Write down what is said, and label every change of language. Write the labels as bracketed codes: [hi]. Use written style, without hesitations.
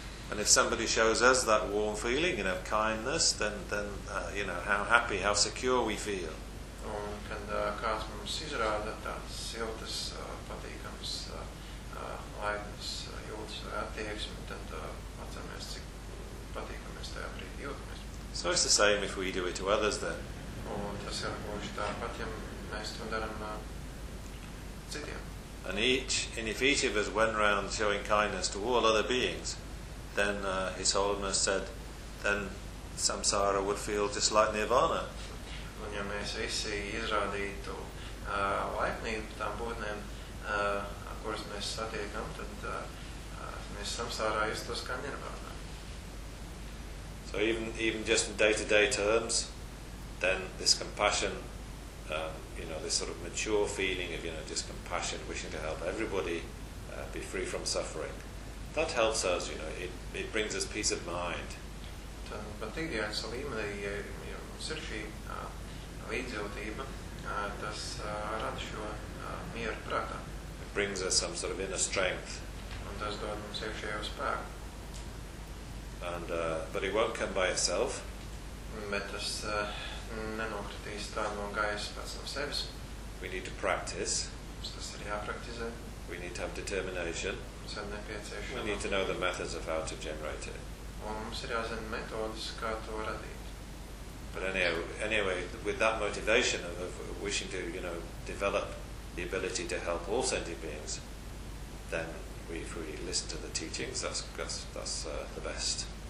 [en] And if somebody shows us that warm feeling and of kindness, then you know, how happy, how secure we feel. [lv] Un kad kāds mums izrāda tāds siltas, patīkams, laipnas jūtas vai attieksmi, tad atceramies, cik patīkamies tajā brīdī jūtamies. [en] So it's the same if we do it to others then. [lv] Un tas ir būs tāpat, ja mēs to darām citiem. [en] And if each of us went around showing kindness to all other beings, then His Holiness said, then samsara would feel just like nirvana. [lv] Un ja mēs visi izrādītu laipnību tām būtnēm, kuras mēs satiekam, tad mēs samsārā justos kā nirvānā. [en] So even just in day-to-day terms, then this compassion, you know, this sort of mature feeling of, you know, just compassion, wishing to help everybody be free from suffering, that helps us, you know, it brings us peace of mind. [lv] Bet ikdienas līmenī, ja mums ir šī līdzjūtība, tas rada šo mieru prātā. [en] It brings us some sort of inner strength. [lv] Un tas dod mums iekšējo spēku. [en] And, but it won't come by itself. [lv] Bet tas nenokritīs tā no gaisa pats no sevis. [en] We need to practice. [lv] Mums tas ir jāpraktizē. [en] We need to have determination. [lv] Mums ir nepieciešama. [en] We need to know the methods of how to generate it. [lv] Un mums ir jāzina metodas, kā to radīt. [en] But anyway, with that motivation of wishing to, you know, develop the ability to help all sentient beings, then if we listen to the teachings, that's the best.